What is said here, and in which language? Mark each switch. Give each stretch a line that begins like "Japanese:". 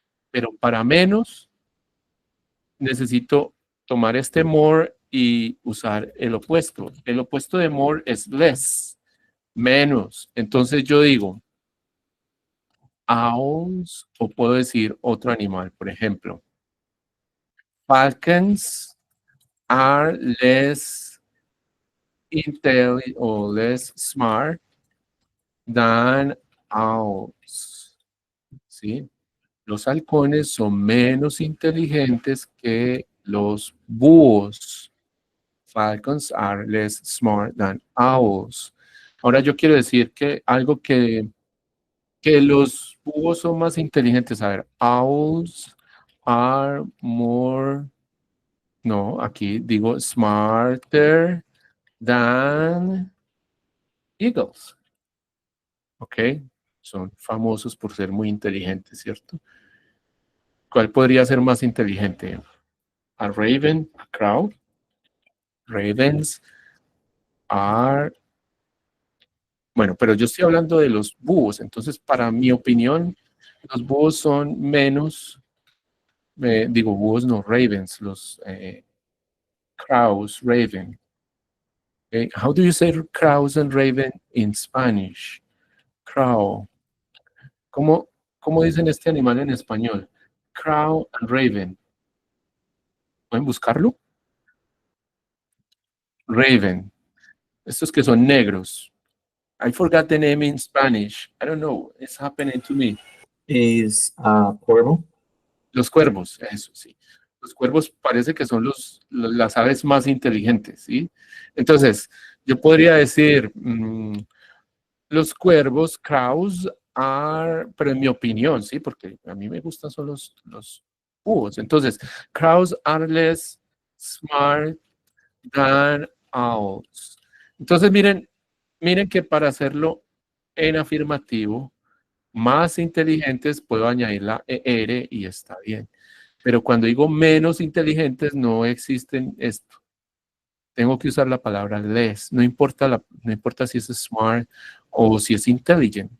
Spanish: Pero para menos, necesito tomar este more y usar el opuesto. El opuesto de more es less, menos. Entonces yo digo, owls, o puedo decir otro animal, por ejemplo.
English: Falcons are less intelligent or less smart than owls.
Spanish: ¿Sí? Los halcones son menos inteligentes que los búhos.
English: Falcons are less smart than owls.
Spanish: Ahora yo quiero decir que algo que los búhos son más inteligentes. A ver,
English: owls are more,
Spanish: no, aquí digo
English: smarter than eagles.
Spanish: ¿Ok? Son famosos por ser muy inteligentes, ¿cierto? ¿Cuál podría ser más inteligente?
English: ¿A raven? ¿A crow? Ravens are...
Spanish: Bueno, pero yo estoy hablando de los búhos. Entonces, para mi opinión, los búhos son menos... digo, búhos no, ravens. Los crows, raven. Okay.
English: How do you say crows and raven in Spanish? Crow.
Spanish: ¿Cómo dicen este animal en español?
English: Crow and raven.
Spanish: ¿Pueden buscarlo? Raven. Estos que son negros.
English: I forgot the name in Spanish. I don't know. It's happening to me. Is cuervo.
Spanish: Los cuervos, eso sí. Los cuervos parece que son las aves más inteligentes, ¿sí? Entonces, yo podría decir, los cuervos, crows, pero en mi opinión, ¿sí? Porque a mí me gustan son los búhos.
English: Entonces, crows are less smart than owls.
Spanish: Entonces, miren que para hacerlo en afirmativo, más inteligentes, puedo añadir la ER y está bien. Pero cuando digo menos inteligentes, no existen esto. Tengo que usar la palabra less. No importa, no importa si es smart o si es intelligent.